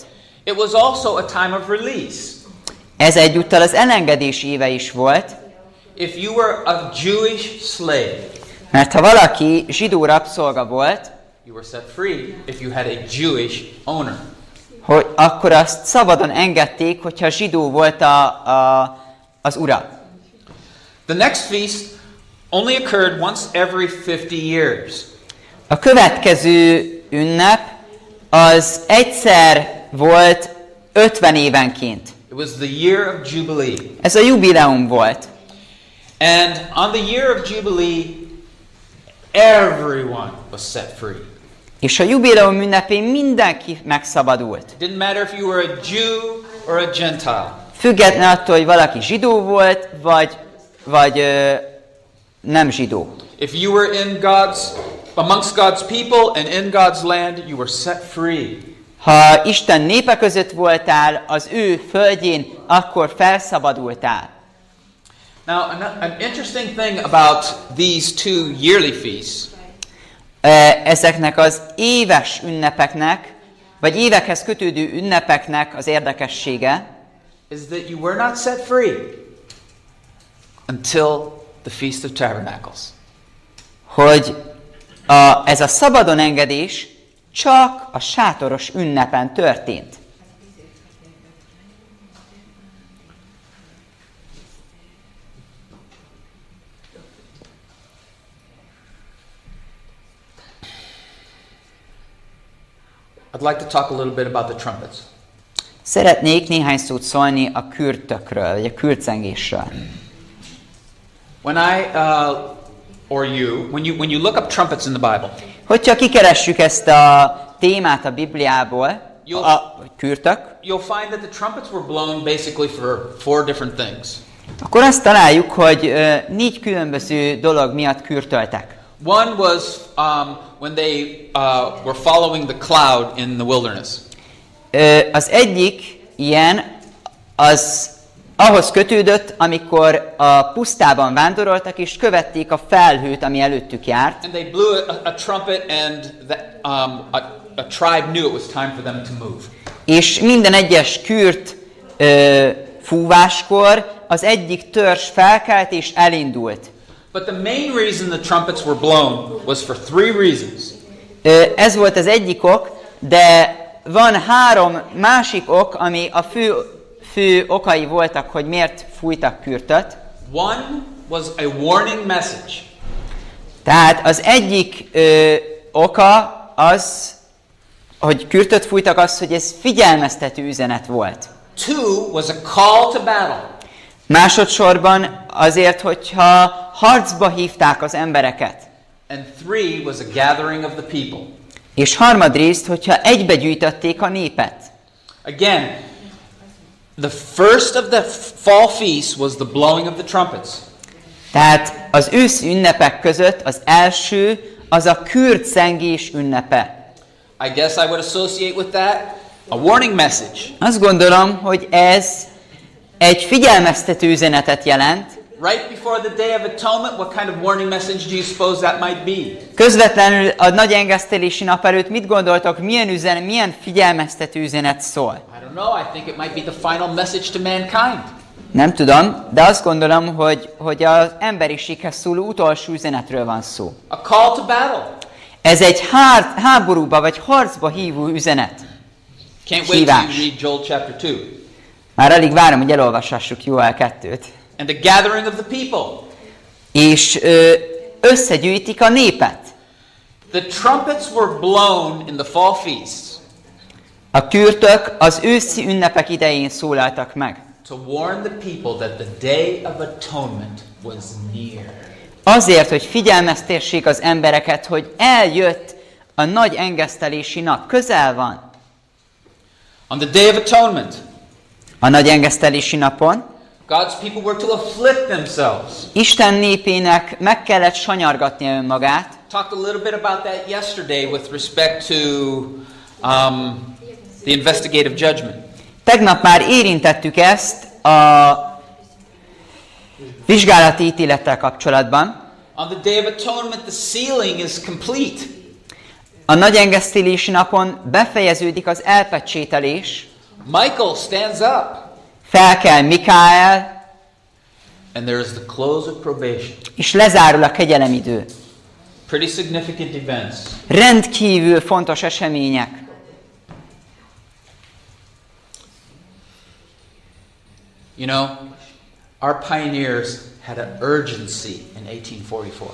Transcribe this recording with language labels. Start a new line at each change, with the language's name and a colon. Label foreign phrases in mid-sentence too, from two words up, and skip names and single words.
English: It was also a time of release.
Hungarian: Ez egyúttal az elengedés éve is volt,
English: If you were a Jewish slave,
Hungarian: mert ha valaki zsidó rabszolga volt,
English: you were set free if you had a Jewish owner.
Hungarian: hogy akkor azt szabadon engedték, hogyha zsidó volt az ura.
English: The next feast only occurred once every 50 years.
Hungarian: A következő ünnep az egyszer volt 50 évenként.
English: It was the year of Jubilee.
Hungarian: Ez a jubileum volt.
English: And on the year of Jubilee, everyone was set free.
Hungarian: És a jubileum ünnepén mindenki megszabadult.
English: It didn't matter if you were a Jew or a Gentile.
Hungarian: Független attól, hogy valaki zsidó volt, vagy nem zsidó.
English: If you were amongst God's people and in God's land, you were set free.
Hungarian: Ha Isten népe között voltál, az ő földjén, akkor felszabadultál.
English: Now, an interesting thing about these two yearly feasts
Hungarian: Ezeknek az éves ünnepeknek, vagy évekhez kötődő ünnepeknek az érdekessége,
English: is that you were not set free until the Feast of Tabernacles.
Hungarian: Hogy ez a szabadon engedés csak a sátoros ünnepen történt.
English: I'd like to talk a little bit about the trumpets.
Hungarian: Szeretnék néhány szót szólni a kürtökről, vagy a kürtszengésről.
English: When you look up trumpets in the Bible,
Hungarian: Hogyha kikeressük ezt a témát a Bibliából, a kürtök,
English: you'll find that the trumpets were blown basically for 4 different things.
Hungarian: akkor azt találjuk, hogy 4 különböző dolog miatt kürtöltek.
English: One was when they were following the cloud in the wilderness.
Hungarian: Az egyik ilyen, az ahhoz kötődött, amikor a pusztában vándoroltak, és követték a felhőt, ami előttük járt.
English: And they blew a trumpet, and a tribe knew it was time for them to move.
Hungarian: És minden egyes kürt fúváskor az egyik törzs felkelt és elindult.
English: But the main reason the trumpets were blown was for 3 reasons.
Hungarian: Ez volt az egyik ok, de van 3 másik ok, ami a fő okai voltak, hogy miért fújtak kürtöt.
English: One was a warning message.
Hungarian: Tehát az egyik oka az, hogy kürtöt fújtak, az, hogy ez figyelmeztető üzenet volt.
English: 2 was a call to battle.
Hungarian: Másodszorban azért, hogyha harcba hívták az embereket.
English: And 3 was a gathering of the people.
Hungarian: És harmadrészt, hogyha egybegyűjtötték a népet.
English: Again, the first of the fall feasts was the blowing of the trumpets.
Hungarian: Tehát az őszi ünnepek között az első az a kürtszengés ünnepe.
English: I guess I would associate with that a warning message.
Hungarian: Azt gondolom, hogy ez egy figyelmeztető üzenetet jelent.
English: Right before the Day of Atonement, what kind of warning message do you suppose that might be?
Hungarian: Közvetlenül a nagy engesztelési nap előtt mit gondoltok, milyen figyelmeztető üzenet szól?
English: I don't know, I think it might be the final message to mankind.
Hungarian: Nem tudom, de azt gondolom, hogy az emberiséghez szóló utolsó üzenetről van szó.
English: A call to battle.
Hungarian: Ez egy háborúba vagy harcba hívó üzenet.
English: Can't wait till you read Joel chapter 2.
Hungarian: Már alig várom, hogy elolvashassuk Joel 2-t.
English: And the gathering of the people.
Hungarian: És összegyűjtik a népet.
English: The trumpets were blown in the fall feasts.
Hungarian: A kürtök az őszi ünnepek idején szólaltak meg.
English: To warn the people that the Day of Atonement was near.
Hungarian: Azért, hogy figyelmeztessék az embereket, hogy eljött a nagy engesztelési nap, közel van.
English: On the Day of Atonement,
Hungarian: a nagy engesztelési napon
English: God's people were to afflict themselves.
Hungarian: Isten népének meg kellett sanyargatnia önmagát.
English: Talked a little bit about that yesterday with respect to the investigative judgment.
Hungarian: Tegnap már érintettük ezt a vizsgálati ítélettel kapcsolatban.
English: On the Day of Atonement, the sealing is complete.
Hungarian: A nagy engesztelési napon befejeződik az elpecsételés.
English: Michael stands up.
Hungarian: Felkel Mikael.
English: And there is the close of probation.
Hungarian: És lezárul a kegyelemidő.
English: Pretty significant events.
Hungarian: Rendkívül fontos események.
English: You know, our pioneers had an urgency in 1844.